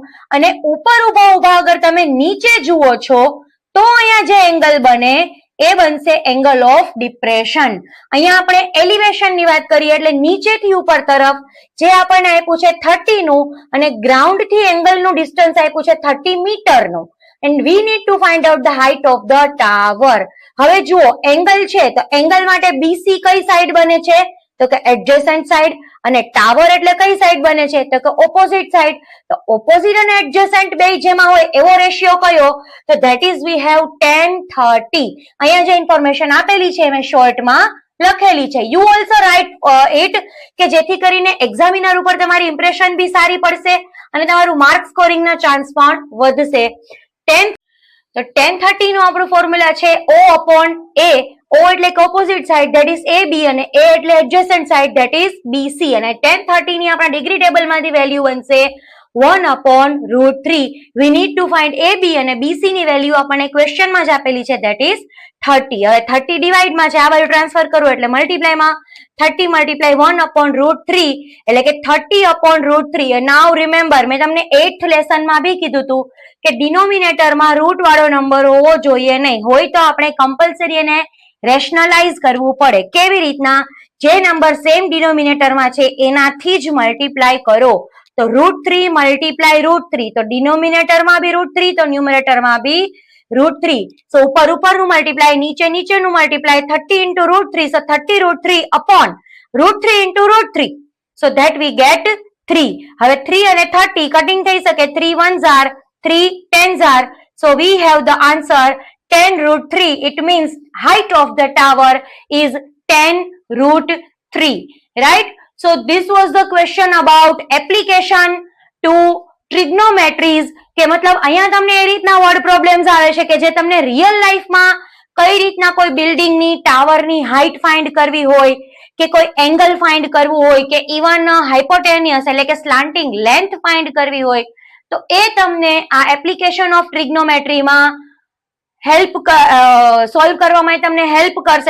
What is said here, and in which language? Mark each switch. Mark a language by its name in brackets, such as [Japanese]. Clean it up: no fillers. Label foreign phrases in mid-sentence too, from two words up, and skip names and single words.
[Gujarati] અને ઉપર ઉભા અગર તમે નીચે જુઓ છો તો અહીંયા જે એંગલ બને એ બનશે [English] angle of depression. [Gujarati] અહીંયા આપણે એલિવેશન ની વાત કરીએ એટલે નીચેથી ઉપર તરફ જે આપણને આપ્યું છે 30 નું અને ગ્રાઉન્ડ થી એંગલ નું ડિસ્ટન્સ આપ્યું છે 30 મીટર નું. [English] And we need to find out the height of the tower. [Gujarati] હવે જુઓ, એંગલ છે તો એંગલ માટે BC કઈ સાઈડ બને છે? તો કે [English] adjacent side. [Gujarati] અને ટાવર એટલે કઈ સાઈડ બને છે? તો કે [English] opposite side. [Gujarati] તો ઓપોઝિટ અને એડજેસન્ટ બે જેમાં હોય એવો રેશિયો કયો? [English] તો that is we have 10:30. [Gujarati] અહીંયા જે ઇન્ફોર્મેશન આપેલી છે મેં શોર્ટમાં લખેલી છે. [English] you also write it [Gujarati] કે જેથી કરીને એક્ઝામિનર ઉપર તમારી ઇમ્પ્રેશન બી સારી પડશે અને તમારું [English] mark scoring [Gujarati] ના ચાન્સ પણ વધશે. 10:30 નું આપણું ફોર્મ્યુલા છે [English] O upon A. [Gujarati] O એટલે [English] opposite side that is AB [Gujarati] અને A એટલે [English] adjacent side that is BC. [Gujarati] અને 10:30 ની આપણા ડિગ્રી ટેબલ માંથી વેલ્યુ બનશે [English] 1 upon √3. We need to find AB [Gujarati] અને BC ની વેલ્યુ આપણને ક્વેશ્ચન માં જ આપેલી છે [English] that is 30. [Gujarati] હવે 30 ડિવાઇડ માં છે, આ બાજુ ટ્રાન્સફર કરો એટલે મલ્ટીપ્લાય માં [English] 30 multiply 1 upon √3 [Gujarati] એટલે કે [English] 30 upon √3. now remember, [Gujarati] મેં તમને [English] 8th lesson [Gujarati] માં બી કીધું હતું કે ડિનોમિનેટર માં રૂટ વાળો નંબર હોવો જોઈએ નહીં. હોય તો આપણે કમ્પલસરી એને રેશનલાઇઝ કરવું પડે. કેવી રીતના? જે નંબર સેમ ડિનોમિનેટર માં છે એનાથી જ મલ્ટીપ્લાય કરો. તો [English] √3 multiply √3, [Gujarati] તો ડિનોમિનેટર માં બી √3 તો ન્યુમરેટર માં બી √3. સો ઉપરનું મલ્ટીપ્લાય, નીચેનું મલ્ટીપ્લાય [English] 30 into √3. so 30 √3 upon √3 into √3. So that we get 3. [Gujarati] હવે 3 અને 30 કટિંગ થઈ શકે. [English] 3 ones are 3 tens are. So we have the answer 10 √3. It means height of the tower is 10 √3. Right? So this was the question about application to trigonometries [Gujarati] કે મતલબ અહીંયા તમને એ રીતના [English] word problems [Gujarati] આવે છે કે જે તમને [English] real lifeમાં [Gujarati] કઈ રીતના કોઈ બિલ્ડિંગની ટાવરની હાઈટ ફાઇન્ડ કરવી હોય કે કોઈ એંગલ ફાઇન્ડ કરવું હોય કે ઇવન હાઇપોટેનિયસ એટલે કે [English] slanting length [Gujarati] ફાઇન્ડ કરવી હોય તો એ તમને આ [English] application of trigonometryમાં help solve [Gujarati] કરવામાં તમને હેલ્પ કરશે.